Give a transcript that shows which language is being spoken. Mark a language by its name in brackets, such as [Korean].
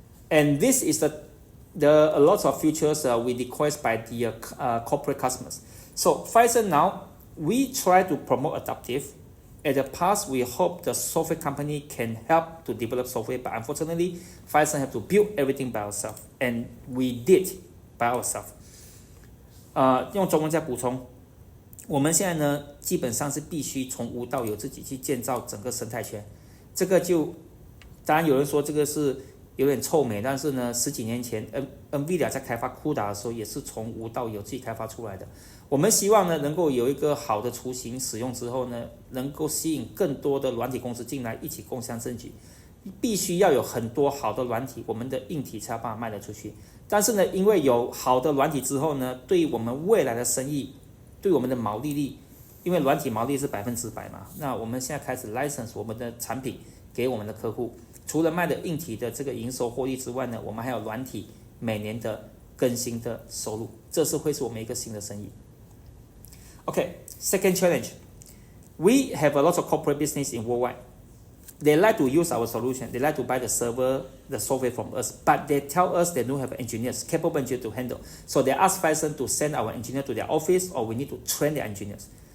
[English] And this is a lot of features we request by the corporate customers. So Phison now, we try to promote adaptive. At the past, we hope the software company can help to develop software, but unfortunately, Phison have to build everything by ourselves, and we did by ourselves. [Chinese] 用中文再补充，我们现在呢，基本上是必须从无到有自己去建造整个生态圈。这个就，当然有人说这个是有点臭美，但是呢，10几年前 NVIDIA 在开发 CUDA 的时候，也是从无到有自己开发出来的。我们希望呢，能够有一个好的雏形使用之后呢，能够吸引更多的软体公司进来一起共襄盛举。必须要有很多好的软体，我们的硬体才有办法卖得出去。但是呢，因为有好的软体之后呢，对于我们未来的生意，对我们的毛利率，因为软体毛利是100%嘛，那我们现在开始 license 我们的产品给我们的客户。除了卖的硬体的这个营收获利之外呢，我们还有软体每年的更新的收入，这是会是我们一个新的生意。 [English] Okay, second challenge. We have a lot of corporate business in worldwide. They like to use our solution. They like to buy the server, the software from us, but they tell us they don't have engineers, capable engineers to handle. So they ask Phison to send our engineer to their office, or we need to train the engineers.